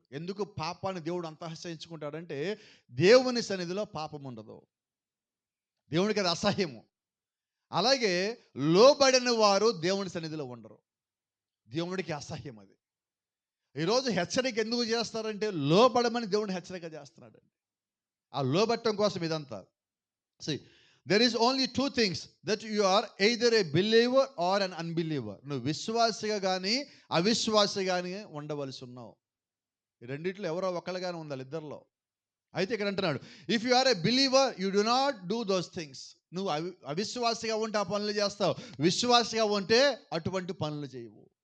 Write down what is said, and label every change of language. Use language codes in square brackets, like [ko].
[te] ఎందుకు పాపాన్ని దేవుడు అంత అసహించుకుంటాడంటే దేవుని సన్నిధిలో పాపం ఉండదు, దేవునికి అది అసహ్యము. అలాగే లోబడిన వారు దేవుని సన్నిధిలో ఉండరు, దేవుడికి అసహ్యం అది. ఈరోజు హెచ్చరిక ఎందుకు చేస్తారంటే లోబడమని దేవుడిని హెచ్చరిక చేస్తున్నాడండి. ఆ లోబట్టం కోసం ఇదంతా. [en] See, there is only two things that you are either a believer or an unbeliever. [te] నువ్వు విశ్వాసిగా కానీ అవిశ్వాసిగా కానీ ఉండవలసి ఉన్నావు. ఈ రెండిట్లో ఎవరో ఒకళ్ళుగానే ఉండాలి, ఇద్దరిలో. అయితే ఇక్కడ అంటున్నాడు, [en] If you are a believer you do not do those things. [te] నువ్వు అవిశ్వాసిగా ఉంటే ఆ పనులు చేస్తావు, విశ్వాసిగా ఉంటే అటువంటి పనులు చేయవు.